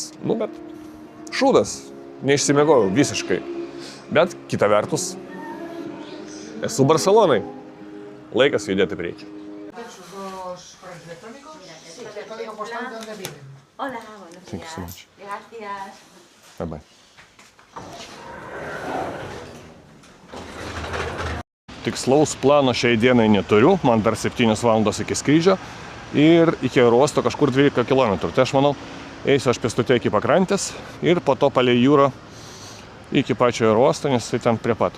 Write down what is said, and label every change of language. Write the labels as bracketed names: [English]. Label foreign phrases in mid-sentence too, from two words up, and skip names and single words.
[Lithuanian] Nu, bet šūdas, neišsimiegojau visiškai. Bet kita vertus, esu Barcelonai. Laikas judėti prieki. [Spanish] Hola, buenos [English] Thank you so [Spanish] días. [English] much. [Spanish] Gracias. [English] Bye bye. [Lithuanian] Tikslaus plano šiai dienai neturiu, man dar 7 valandos iki skrydžio ir iki aerouosto kažkur 12 km. Tai aš manau, eisiu aš pėstute iki pakrantės ir po to palei jūrą iki pačio aerouosto, nes tai ten prie pat.